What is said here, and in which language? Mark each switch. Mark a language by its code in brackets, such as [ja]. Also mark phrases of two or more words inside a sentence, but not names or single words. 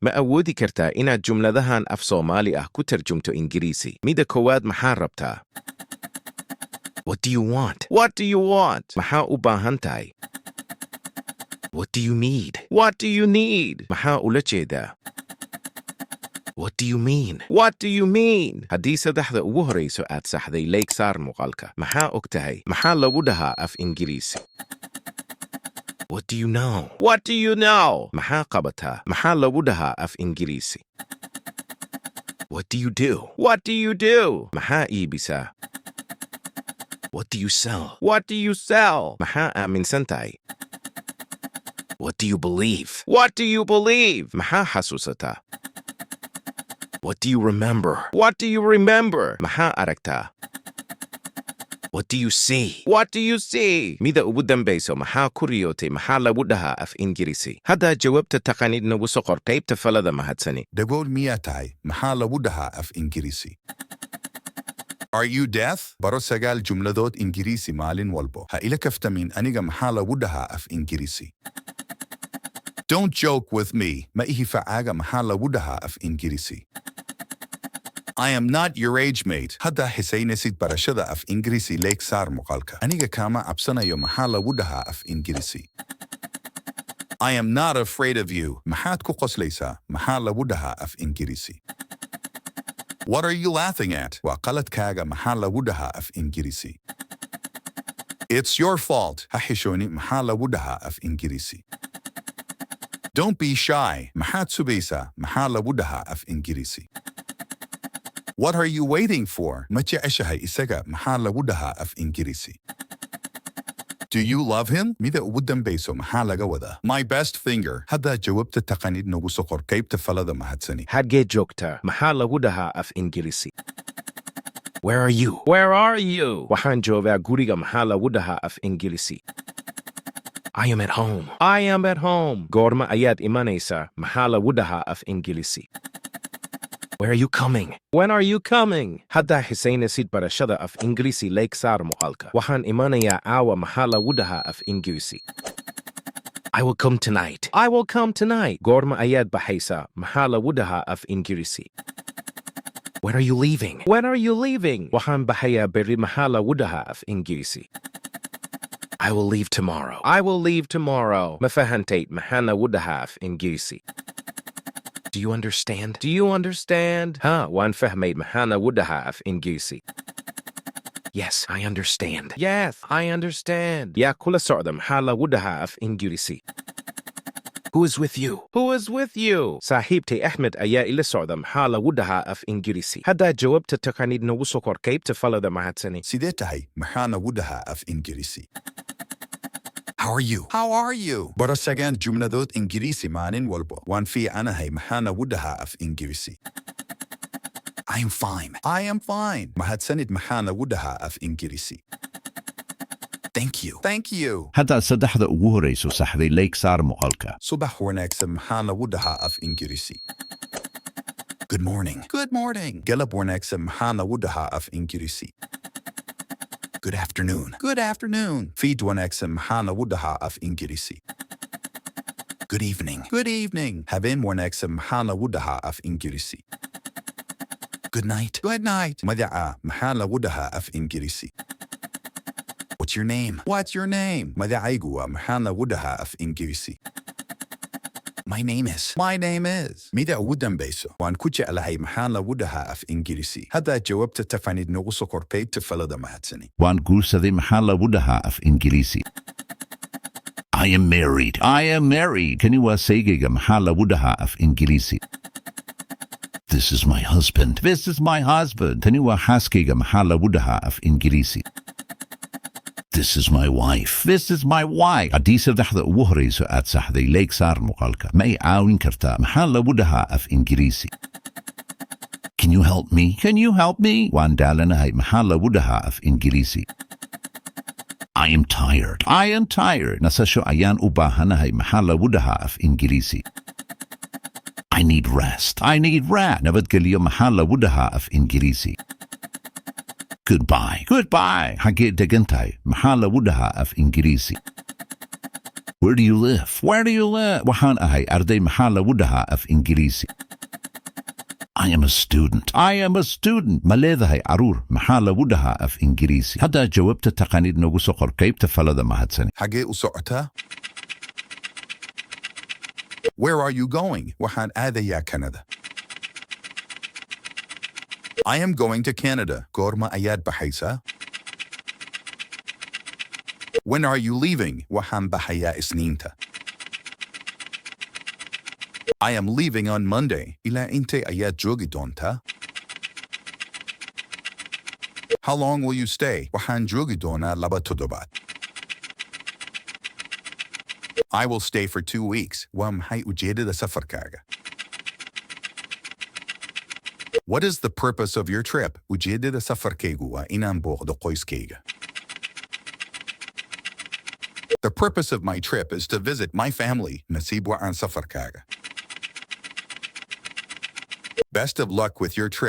[so] Ma awoodi kartaa inaad jumladahan af-Soomaali ah ku tarjumto Ingiriisi? Mida koowaad maxaa rabtaa? [en] What do you want? What do you want? [so] Maxaa u baahan tahay? [en] What do you need? What do you need? [so] Maxaa ula jeedaa? [en] What do you mean? What do you mean? [so] Haddii saddexda ugu horeyso aad saxday leeg saar muuqaalka. Maxaa og tahay? Maxaa lagu dhahaa af Ingiriisi? [en] What do you know? What do you know? [so] Maxaa qabataa? Maxaa lagu dhahaa af Ingiriisi? [en] What do you do? What do you do? [so] Maxaa iibisaa? [en] What do you sell? What do you sell? [so] Maxaa aaminsan tahay? [en] What do you believe? What do you believe? [so] Maxaa xasuusataa? [en] What do you remember? What do you remember? [so] Maxaa aragtaa? [en] What do you see? What do you see? [so] Mida ugu dambayso maxaa ku riyootay? Maxaa lagu dhahaa af Ingiriisi? Haddaa jawaabta taqaanid nagu soo qor qaybta falada mahadsani. Dagool miyaa tahay? Maxaa lagu dhahaa af Ingiriisi? [en] Are you deaf? [so] Baro sagaal jumladood Ingiriisi maalin walbo. Ha ila kaftamin aniga maxaa lagu dhahaa af Ingiriisi. [en] Don't joke with me. [so] Ma ihi facaaga maxaa lagu dhahaa af Ingiriisi. [en] I am not your age mate. [so] Hadda xisaynasid barashada af Ingiriisi leeg saar muuqaalka. Aniga kama cabsanayo maxaa lagu dhahaa af Ingiriisi. [en] I am not afraid of you. [so] Maxaad ku qoslaysaa? Maxaa lagu dhahaa af Ingiriisi. [en] What are you laughing at? [so] Waa qaladkaaga maxaa lagu dhahaa af Ingiriisi. [en] It's your fault. [so] Ha xishooni maxaa lagu dhahaa af Ingiriisi. [en] Don't be shy. [so] Maxaad subaysaa? Maxaa lagu dhahaa af Ingiriisi. [en] What are you waiting for? [so] Ma jeceshahay isaga? Maxaa lagu dhahaa af Ingiriisi. [en] Do you love him? [so] Mida ugu dambayso maxaa laga wadaa? [en] My best finger. [so] Haddaa jawaabta taqaanid nagu soo qor qaybta falada mahadsani. Xaggee joogtaa? Maxaa lagu dhahaa af Ingiriisi? [en] Where are you? Where are you? [so] Waxaan joogaa guriga. Maxaa lagu dhahaa af Ingiriisi? [en] I am at home. I am at home. [so] Goorma ayaad imanaysaa? Maxaa lagu dhahaa af Ingiriisi? [en] Where are you coming? When are you coming? [so] Haddaa xisaynasid barashada af Ingiriisi leeg saar muuqaalka. Waxaan imanayaa caawa. Maxaa lagu dhahaa af Ingiriisi? [en] I will come tonight. I will come tonight. [so] Goorma ayaad baxaysaa? Maxaa lagu dhahaa af Ingiriisi? [en] When are you leaving? When are you leaving? [so] Waxaan baxayaa berri. Maxaa lagu dhahaa af Ingiriisi? [en] I will leave tomorrow. I will leave tomorrow. [so] Ma fahantay? Maxaa lagu dhahaa af Ingiriisi? [en] Do you understand? Do you understand? [so] Ha, waan fahmay. Maxaa lagu dhahaa af Ingiriisi? [en] Yes, I understand. Yes, I understand. [so] Yaa kula socda. Maxaa lagu dhahaa af Ingiriisi? [en] Who is with you? Who is with you? [so] Saaxiibtay Ahmed ayaa ila socda. Maxaa lagu dhahaa af Ingiriisi? Haddaa jawaabta taqaanid nagu soo qor qaybta falada mahadsani. Sidee tahay? Maxaa lagu dhahaa af Ingiriisi. [en] How are you? How are you? [so] Baro sagaan jumladood Ingiriisi maalin walbo. Waan fiicanahay. Maxaa lagu dhahaa af Ingiriisi. [en] I am fine. I am fine. [so] Mahadsanid. Maxaa lagu dhahaa af Ingiriisi. [en] Thank you. Thank you. [so] Haddaa saddexda ugu horeyso saxday leeg saar muuqaalka. Subax wanaagsan. Maxaa lagu dhahaa af Ingiriisi. [en] Good morning. Good morning. [so] Galab wanaagsan. Maxaa lagu dhahaa af Ingiriisi. [en] Good afternoon. Good afternoon. [so] Fiid wanaagsan. Maxaa lagu dhahaa af Ingiriisi. [en] Good evening. Good evening. [so] Habeen wanaagsan. Maxaa lagu dhahaa af Ingiriisi. [en] Good night. Good night. [so] Magaca. Maxaa lagu dhahaa af Ingiriisi. [en] What's your name? What's your name? [so] Magacaygu waa maxaa lagu dhahaa af Ingiriisi. [en] My name is. My name is. [so] Mida ugu dambayso waan ku jeclahay. Maxaa lagu dhahaa af Ingiriisi. Haddaa jawaabta taqaanid nagu soo qor qaybta falada mahadsani. Waan guursaday. Maxaa lagu dhahaa af Ingiriisi. [en] I am married. I am married. [so] Kani waa saygayga. Maxaa lagu dhahaa af Ingiriisi. [en] This is my husband. This is my husband. [so] Tani waa xaaskayga. Maxaa lagu dhahaa af Ingiriisi. [en] This is my wife. This is my wife. [so] Haddii saddexda ugu horeyso aad saxday leeg saar muuqaalka. Ma i caawin kartaa? Maxaa lagu dhahaa af Ingiriisi. [en] Can you help me? Can you help me? [so] Waan daalanahay. Maxaa lagu dhahaa af Ingiriisi. [en] I am tired. I am tired. [so] Nasasho ayaan u baahanahay. Maxaa lagu dhahaa af Ingiriisi. [en] I need rest. I need rest. [so] Nabadgelyo. Maxaa lagu dhahaa af Ingiriisi. [en] Goodbye. Goodbye. [so] Xaggee degan tahay? Maxaa lagu dhahaa af Ingiriisi. [en] Where do you live? Where do you live? [so] waxaan ahay arday maxaa lagu dhahaa af Ingiriisi? [en] I am a student. I am a student. [so] ma leedahay caruur maxaa lagu dhahaa af Ingiriisi? haddaa jawaabta taqaanid nagu soo qor qaybta falada mahadsani. حاجة وسعتها. [en] Where are you going? [so] waxaan aadayaa Canada. [en] I am going to Canada. [so] goorma ayaad baxaysaa? [en] When are you leaving? [so] waxaan baxayaa Isniinta. [en] I am leaving on Monday. [so] ilaa intee ayaad joogi doontaa? [en] How long will you stay? [so] waxaan joogi doonaa 2 toddobaad. [en] I will stay for 2 weeks. [so] waa maxay ujeedada safarkaaga? [en] What is the purpose of your trip? [so] ujeedada safarkaygu waa inaan booqdo qoyskayga. [en] The purpose of my trip is to visit my family. [so] nasiib waan safarkaaga. [en] Best of luck with your trip.